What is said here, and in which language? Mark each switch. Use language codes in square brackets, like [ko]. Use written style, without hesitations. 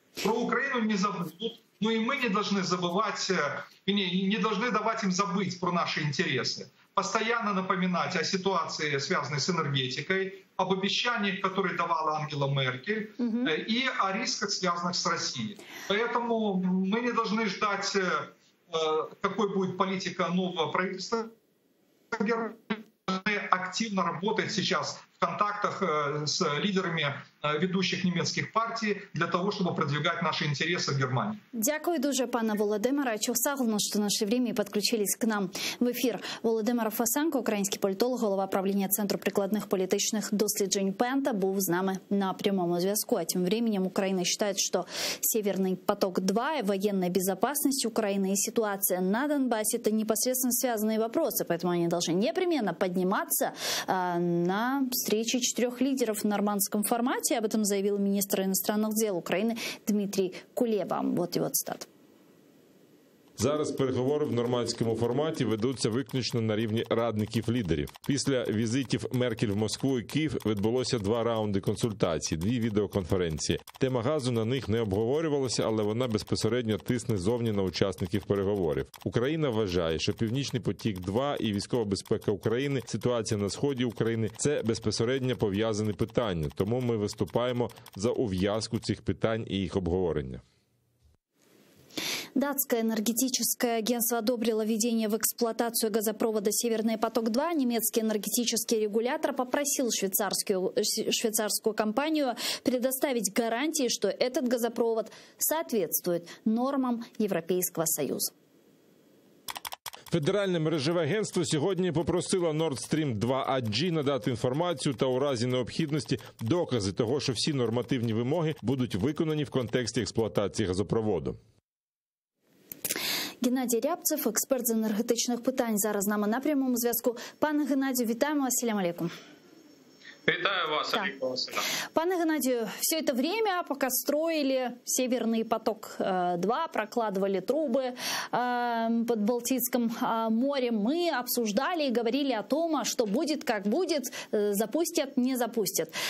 [ru] Про Украину не забудут. Но и мы не должны забывать, не должны давать им забыть про наши интересы. Постоянно напоминать о ситуации, связанной с энергетикой, об обещаниях, которые давала Ангела Меркель, и о рисках, связанных с Россией. Поэтому мы не должны ждать, какой будет политика нового правительства. Мы должны активно работать сейчас в контактах с лидерами ведущих [uk] німецьких партій для того, щоб продвигати наші інтереси в Германії. Дякую дуже, пане Володимире. Чухсаглно, що [ru] нашли время [uk] і підключились к нам в ефір. Володимир Фасенко, український політолог, голова правління Центру прикладних політичних досліджень Пента, був з нами на прямому зв'язку. [ru] А тем временем Украина считает, что Северный поток-2 и военная безопасность Украины и ситуация на Донбассе – это непосредственно связанные вопросы, поэтому они должны непременно подниматься на встрече 4 лидеров в нормандском формате. Об этом заявил министр иностранных дел України Дмитрий Кулеба. Вот его цитата. [uk] Зараз переговори в нормандському форматі ведуться виключно на рівні радників-лідерів. Після візитів Меркель в Москву і Київ відбулося 2 раунди консультацій, 2 відеоконференції. Тема газу на них не обговорювалася, але вона безпосередньо тисне зовні на учасників переговорів. Україна вважає, що Північний потік-2 і військова безпека України, ситуація на сході України – це безпосередньо пов'язані питання. Тому ми виступаємо за ув'язку цих питань і їх обговорення. [ru] Датское энергетическое агентство одобрило введение в эксплуатацию газопровода «Северный поток-2». Немецкий энергетический регулятор попросил швейцарскую компанию предоставить гарантии, что этот газопровод соответствует нормам Европейского Союза. [uk] Федеральне мережеве агентство сьогодні попросило Nord Stream 2 AG надати інформацію та у разі необхідності докази того, що всі нормативні вимоги будуть виконані в контексті експлуатації газопроводу. Геннадій Рябцев, експерт з енергетичних питань, зараз з нами на прямому зв'язку. Пане Геннадію, вітаємо вас. [ar] Ассаляму алейкум. [uk] Витаю вас, [ru] да. Александр Васильевич. Пане Геннадию, все это время, пока строили Северный поток-2, прокладывали трубы под Балтийским морем, мы обсуждали и говорили о том, что будет, как будет, запустят, не запустят.